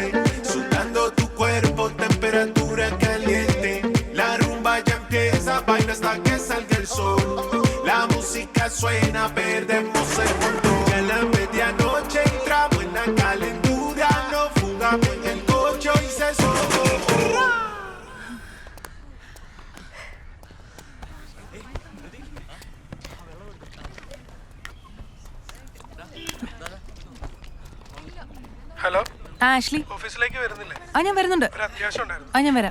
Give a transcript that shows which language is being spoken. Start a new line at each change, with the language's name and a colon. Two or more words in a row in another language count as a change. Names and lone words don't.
Spanish: Sudando tu cuerpo, temperatura caliente. La rumba ya empieza, baila hasta que salga el sol. La música suena, perdemos el control. A la medianoche entramos en la calentura. Nos fugamos en el coche y se socorro.
Malayalam: ഹലോ ആഷ്ലി, ഓഫീസിലേക്ക് വരുന്നില്ലേ? ഞാൻ വരുന്നുണ്ട്. ഒരു അത്യാവശ്യം ഉണ്ടായിരുന്നു. ഞാൻ വരാം.